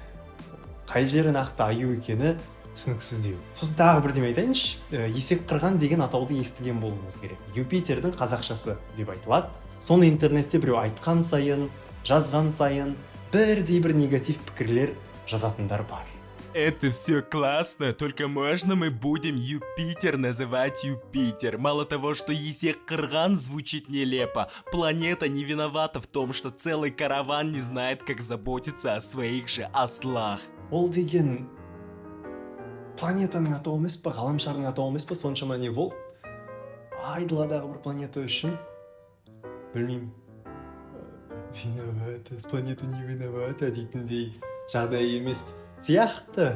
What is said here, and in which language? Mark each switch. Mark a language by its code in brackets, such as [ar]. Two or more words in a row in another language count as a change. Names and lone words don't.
[kk] Қай жері нақты аю екені түсініксіздеу. Сосын тағы бірдеме айтайыншы, есек қырған деген атауды естіген болуыңыз керек. Юпитердің қазақшасы деп айтылады. Соны интернетте біреу айтқан сайын, жазған сайын бірдей бір негатив пікірлер жазатындар бар. [ru] Это все классно, только можно мы будем Юпитер называть Юпитер? Мало того, что Есек Кырган звучит нелепо, планета не виновата в том, что целый караван не знает, как заботиться о своих же ослах. [kk] Ол деген планетаның атауы емес па, ғаламшардың атауы емес па, соншама не болды? Айдаладағы бір планета үшін, білмеймін, виновата, [ru] планета не виновата [kk] дейтіндей жағдай емес сияқты.